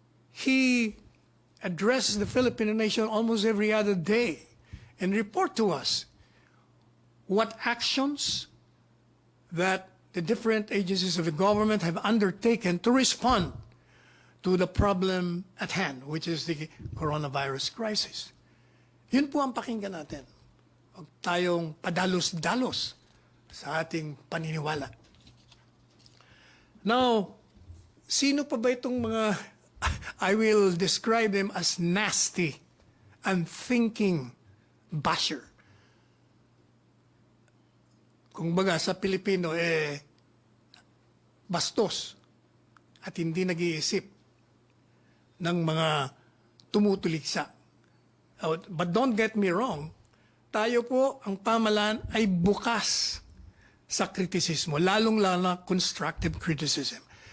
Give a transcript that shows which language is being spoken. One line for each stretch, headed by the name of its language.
English: He addresses the Filipino nation almost every other day and report to us what actions that the different agencies of the government have undertaken to respond to the problem at hand, which is the coronavirus crisis.
Filipino: Yun po ang pakinggan natin. Huwag tayong padalos-dalos sa ating paniniwala.
English: Now,
Filipino: sino pa ba itong mga
English: I will describe them as nasty, unthinking basher.
Filipino: Kung baga sa Pilipino, bastos at hindi nag-iisip ng mga tumutuliksa.
English: But don't get me wrong,
Filipino: tayo po, ang pamahalaan ay bukas sa kritisismo, lalong-lalo na
English: constructive criticism.